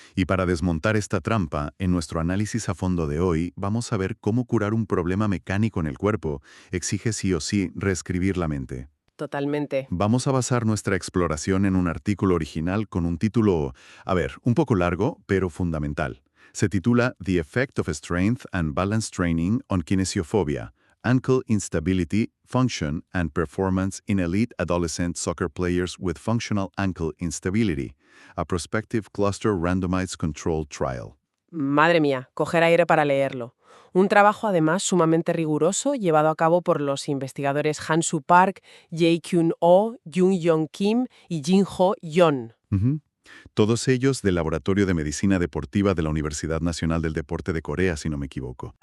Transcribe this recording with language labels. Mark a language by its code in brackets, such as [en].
[es] Y para desmontar esta trampa, en nuestro análisis a fondo de hoy, vamos a ver cómo curar un problema mecánico en el cuerpo exige sí o sí reescribir la mente. Totalmente. Vamos a basar nuestra exploración en un artículo original con un título, un poco largo, pero fundamental. Se titula [en] The Effect of Strength and Balance Training on Kinesiophobia, Ankle Instability, Function and Performance in Elite Adolescent Soccer Players with Functional Ankle Instability, a Prospective Cluster Randomized Controlled Trial. [es] Madre mía, coger aire para leerlo. Un trabajo además sumamente riguroso llevado a cabo por los investigadores Han-Soo Park, Jae-Kyun Oh, Jung-Yong Kim y Jin-Ho Yeon. Ujú. Todos ellos del Laboratorio de Medicina Deportiva de la Universidad Nacional del Deporte de Corea, si no me equivoco.